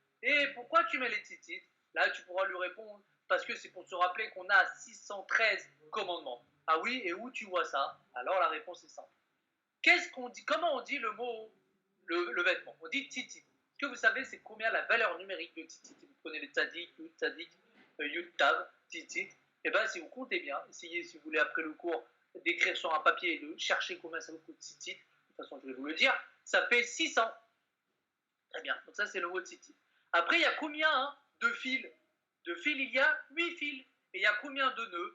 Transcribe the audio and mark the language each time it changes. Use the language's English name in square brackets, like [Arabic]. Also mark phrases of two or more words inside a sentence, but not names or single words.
[French] Et pourquoi tu mets les tzitzit? Là, tu pourras lui répondre parce que c'est pour se rappeler qu'on a 613 commandements. Ah oui, et où tu vois ça? Alors la réponse est simple. Qu'est-ce qu'on dit? Comment on dit le mot, le vêtement? On dit tzitzit. Est-ce que vous savez c'est combien la valeur numérique de tzitzit? Vous prenez les [Hebrew] צדיק, יוד צדיק, יוד תו, ציצית. [French] Et bien, si vous comptez bien, essayez, si vous voulez, après le cours, d'écrire sur un papier et de chercher combien ça vous coûte tzitzit. De toute façon, je vais vous le dire. Ça fait 600. Très bien. Donc ça, c'est le mot tzitzit. Après, il y a combien de fils? De fils, il y a 8 fils. Et il y a combien de nœuds?